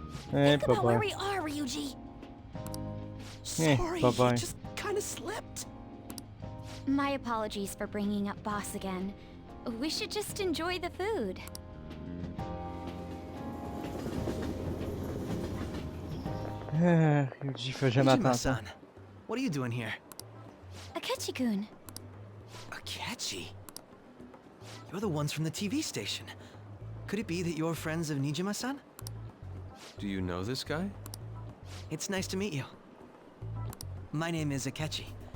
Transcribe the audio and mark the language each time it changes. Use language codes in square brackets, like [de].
[en] Hey, Think about where we are, Ryuji! Sorry, bye-bye. he just kind of slipped. My apologies for bringing up Boss again. We should just enjoy the food. [fr] Ryuji fait jamais attention. [en] Nijima-san, what are you doing here? Akechi-kun. Akechi? You're the ones from the TV station. Could it be that you're friends of Nijima-san? Do you know this guy? It's nice to meet you. My name is Akechi.